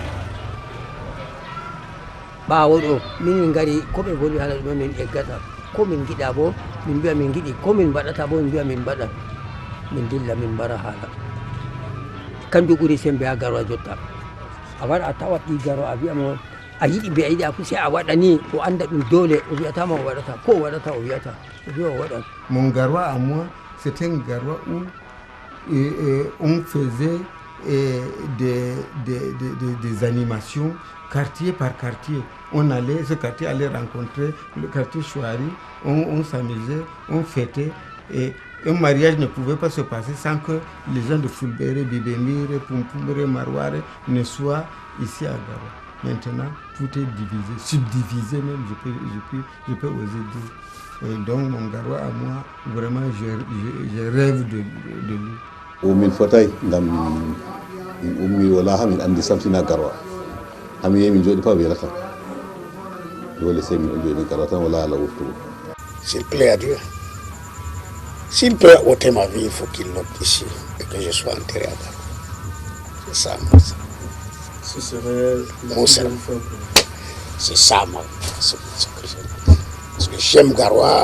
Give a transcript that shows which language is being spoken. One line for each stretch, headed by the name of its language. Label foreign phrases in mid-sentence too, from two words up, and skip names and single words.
Fula: ɓaawo ɗo min ngari ko ɓe volwi haala ɗume min eggata, ko min giɗa bo min mbiya min giɗi, ko min mbaɗata bo min mbiya min mbaɗan, min dilla min mbara haala. Kanjum ɓuri sembe ha Garoua jotta. A wara a tawat ɗi Garoua a wiyamo a yiɗi mbe a yiɗi a fu sai a waɗa ni, o anda ɗum dole, o wiyatama o waɗata, ko o waɗata o wiyata o wiya o waɗan.
French: Mon Garoua à moi, c'est un Garoua où on faisait des animations quartier par quartier. Ce quartier allait rencontrer le quartier Chouari, on s'amusait, on fêtait. Et un mariage ne pouvait pas se passer sans que les gens de Fulbéré, Bibémire, Pumpumere, Marouare ne soient ici à Garoua. Maintenant, tout est divisé, subdivisé même, je peux oser dire. Et donc, mon Garoua à moi, vraiment, je rêve de lui.
Fula: Min fotay ngam min ummi wala ha min andi samtina Garoua, hami yehi min jooɗi pa welata, dole sey min jooɗi Garoua tan wala ala wurtugo.
French: S'il plaît à Dieu, s'il peut ôter ma vie, il faut qu'il l'ôte ici et que je sois enterré à Garoua. C'est ça, moi. Ce serait Mon serment. C'est ça, moi. C'est ce que j'aime. Parce que j'aime Garoua.